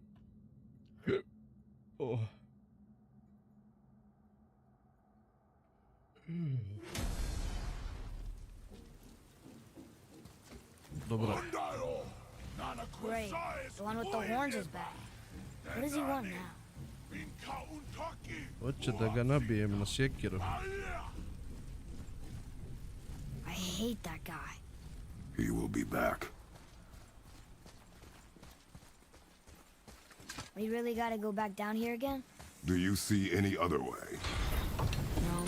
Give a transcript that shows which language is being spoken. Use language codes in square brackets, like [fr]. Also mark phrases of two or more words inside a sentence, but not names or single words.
[bs] Oh. Dobro. [en] Great. The one with the horns is back. What does he want now? [bs] Hoće da ga nabijem na sjekiru. [en] I hate that guy. He will be back. We really gotta go back down here again? Do you see any other way? No.